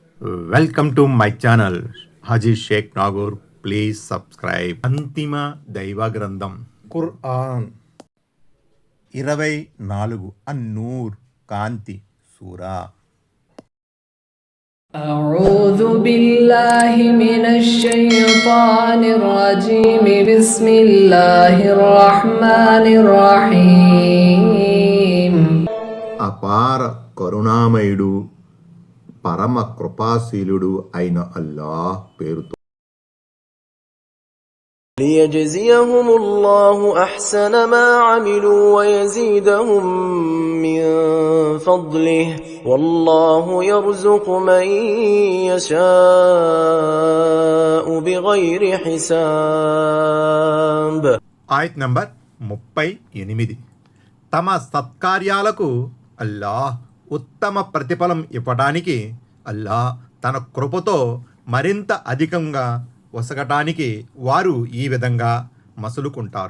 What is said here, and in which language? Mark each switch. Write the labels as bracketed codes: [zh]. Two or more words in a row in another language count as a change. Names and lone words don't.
[en] welcome to my channel హాజీ షేక్ నాగూర్. please subscribe. [te] అంతిమ దైవ గ్రంథం ఖురాన్ 24 అన్నూర్ కాంతి సూరా. [ar] أعوذ بالله من الشيطان الرجيم بسم الله الرحمن الرحيم. [te] అపార కరుణామయుడు పరమ కృపాశీలుడు అయిన అల్లాహ్ పేరుతో. [ar] ليجزيهم الله أحسن ما عملوا ويزيدهم من فضله والله يرزق من يشاء بغير حساب. [te] ఆయత్ నంబర్ 38. తమ సత్కార్యాలకు అల్లాహ్ ఉత్తమ ప్రతిఫలం ఇవ్వడానికి అల్లాహ్ తన కృపతో మరింత అధికంగా వసగటానికి వారు ఈ విధంగా మసులుకుంటారు.